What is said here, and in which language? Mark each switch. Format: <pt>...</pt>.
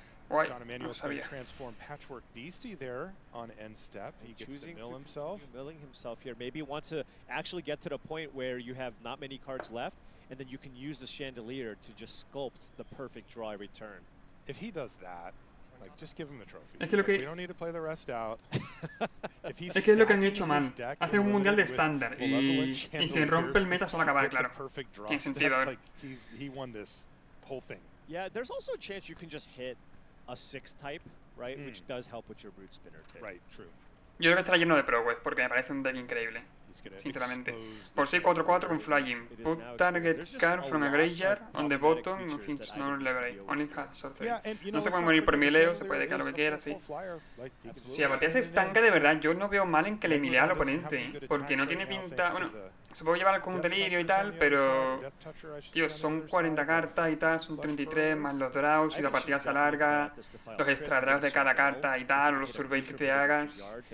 <en>Guay, John Emanuel is going to transform Patchwork Beastie there on end step. He gets to mill himself. Milling himself here. Maybe wants to actually get to the point where you have not many cards left, and then you can use the chandelier to just sculpt the perfect draw every turn. If he does that, like, just give him the trophy.</en> <es>Es que lo que,</es> <en>we don't need to play the rest out.</en> <es>Es que es lo que han hecho mal. Hacen un mundial de estándar y se rompe el meta solo acabar, claro. Tiene sentido, a ver.</es> <en>He won this whole thing. Yeah, there's also a chance you can just hit a 6 type, right? Which does help with your brute spinner too. Right, true.</en> <es>Yo creo que estará lleno de progress porque me parece un deck increíble, sinceramente. Por 6-4-4 con Flying.</es> <en>Put target card from a graveyard on the bottom of each non-level. Only has sorcery.</en> <es>No se puede morir por mileo, se puede quedar lo que quiera, sí. Si a partida se estanca de verdad, yo no veo mal en que le milea al oponente, porque no tiene pinta... Bueno, Se puede llevar con un delirio y tal, pero... Tío, son 40 cartas y tal, son 33 más los draws y la partida se alarga, los extra draws de cada carta y tal, o los surveys que te hagas.</es>